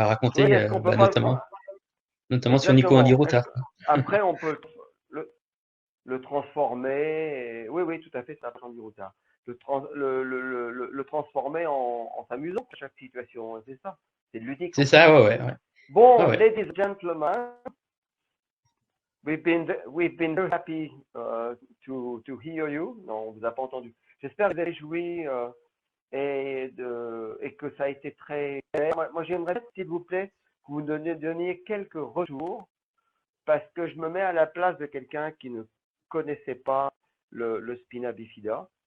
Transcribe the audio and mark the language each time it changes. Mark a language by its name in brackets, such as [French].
[French] Oui, raconter, est-ce qu'on peut bah, pas. notamment sur Nico Exactement. Indiruta. Après, on peut le transformer. Oui, oui, tout à fait, ça prend du retard. Le transformer en s'amusant à chaque situation. C'est ça. C'est ludique C'est en fait. ça, ouais, ouais, ouais. Ouais, Bon, ouais. [English] ladies and gentlemen, we've been very happy to hear you. [French] Non, on vous a pas entendu. J'espère que vous avez joui et que ça a été très clair. Moi j'aimerais, s'il vous plaît, que vous donniez quelques retours parce que je me mets à la place de quelqu'un qui ne connaissait pas le spina bifida.